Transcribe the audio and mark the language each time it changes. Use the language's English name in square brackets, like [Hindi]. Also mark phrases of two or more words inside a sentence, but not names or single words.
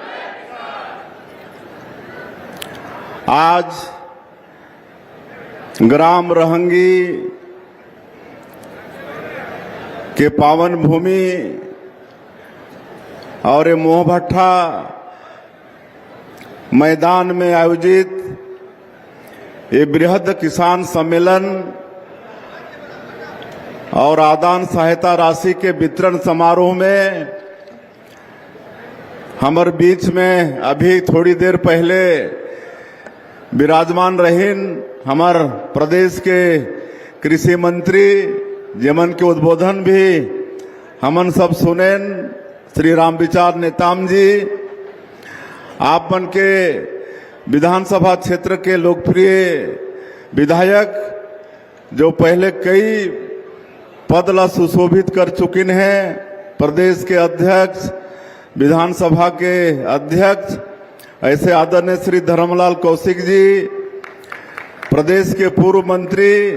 [Chhattisgarhi] आज ग्राम रहंगी के पावन भूमि और ये मोहभट्टा मैदान में आयोजित ये बृहद किसान सम्मेलन और आदान सहायता राशि के वितरण समारोह में हमारे बीच में अभी थोड़ी देर पहले विराजमान रहीन हमार प्रदेश के कृषि मंत्री जेमन के उद्बोधन भी हमन सब सुनेन श्री रामविचार नेताम जी। आपन के विधानसभा क्षेत्र के लोकप्रिय विधायक जो पहले कई पद ला सुशोभित कर चुकिन हैं, प्रदेश के अध्यक्ष, विधानसभा के अध्यक्ष, ऐसे आदरणीय श्री धर्मलाल कौशिक जी, प्रदेश के पूर्व मंत्री